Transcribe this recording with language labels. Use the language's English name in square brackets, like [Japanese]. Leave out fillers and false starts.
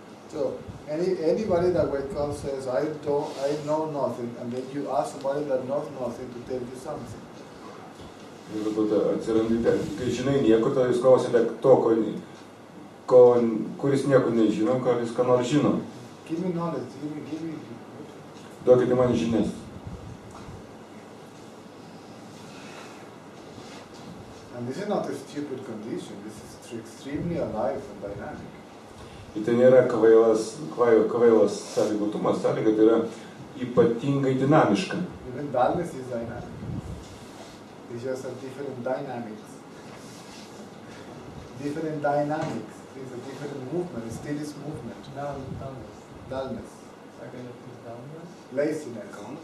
[English] So anybody that wakes up says, I know nothing, and then you ask somebody that knows nothing to tell you something. [Lithuanian] Ir tada atsirandi ten, kai žinai nieko, tada jūs klausite to, kuris nieko nežino, kuris ką nors žino. [English] Give me knowledge, give me. [Lithuanian] Duokite man žinias. [English] And this is not a stupid condition, this is extremely alive and dynamic. [Lithuanian] Ir tai nėra kvailas sąlygotumas, sąlyga tai yra ypatingai dinamiška. [English] Even dullness is dynamic. It's just a different dynamics. Different dynamics. It's a different movement. It still is movement. Dullness. Laziness.